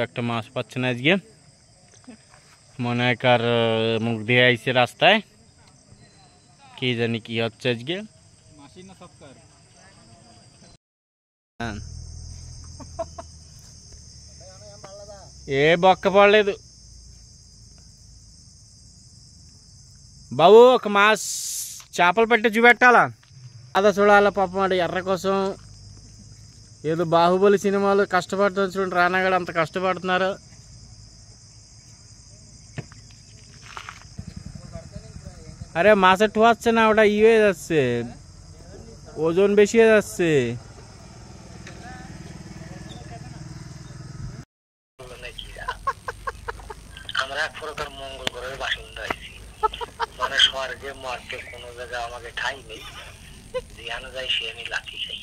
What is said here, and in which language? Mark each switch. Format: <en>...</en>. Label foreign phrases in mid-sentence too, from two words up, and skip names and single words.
<bn>একটা মাছ পাচ্ছে না আজকে, মনে হয় কার মুখ দিয়ে আইছে রাস্তায়, কি জানি কি হচ্ছে আজকে।</bn> <te>ఏ బొక్క పడలేదు బాబు, ఒక మాస్ చేపలు పట్టి చూపెట్టాలా అదా చూడాలా. పాపం వాడు ఎర్ర కోసం ఏదో బాహుబలి సినిమాలో కష్టపడుతుంది చూడండి, రానాగడ అంత కష్టపడుతున్నారు.</te> <bn>আরে মাছের ঠোয়াচ্ছে না, ওটা ইয়ে হয়ে যাচ্ছে, ওজন বেশি হয়ে যাচ্ছে। আমরা এক প্রকার মঙ্গল গ্রহের বাসিন্দা হয়েছি, মানে স্বর্গে মর্তে কোনো জায়গায় আমাকে ঠাই নেই, যেখানে যাই সে আমি লাঠি খাই।</bn>